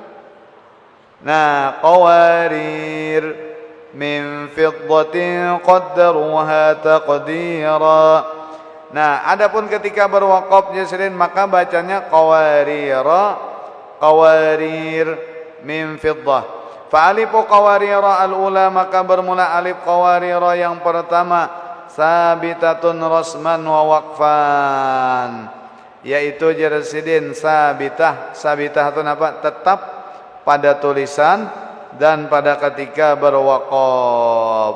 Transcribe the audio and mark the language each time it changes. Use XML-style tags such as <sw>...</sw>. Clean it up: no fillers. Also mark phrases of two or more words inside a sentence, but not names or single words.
<ar>نعم، قوارير من فضة قدروها تقديرا.</ar> <id>Nah, adapun ketika berwaqaf jazrin maka bacanya</id> <ar>قوارير من فضة. فألف قوارير الأولى</ar> <id>maka bermula alif qawarira yang pertama</id> <ar>ثابتة رسما ووقفا,</ar> <id>yaitu jazrin sabitah. Sabitah itu apa? Tetap pada tulisan dan pada ketika berwaqaf.</id>